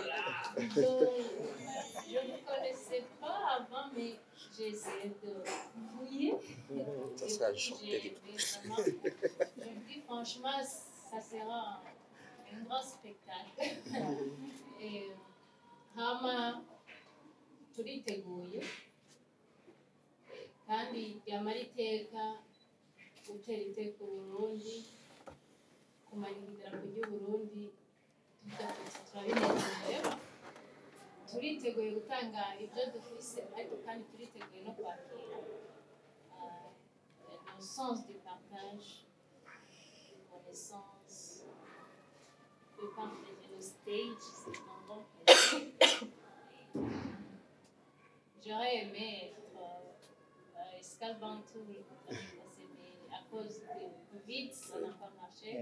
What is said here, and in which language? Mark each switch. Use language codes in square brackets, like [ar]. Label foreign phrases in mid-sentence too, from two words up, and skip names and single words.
[fr] Je ne connaissais pas avant, mais j'ai essayé de fouiller. Ça sera chanté. Je me dis franchement, ça sera un grand spectacle. [rn] Et Hama turiteguye kandi ryamara iteka gutera iteka Burundi, kumanika idarapo ry'Uburundi turabinezerewe. Turiteguye gutanga ibyo dufise, ariko kandi turiteguye no kwakira [fr] le sens du partage, de connaissance, de partager le stage, c'est un bon plaisir. J'aurais aimé être Escale Bantou l'année passée, mais à cause du Covid, ça n'a pas marché.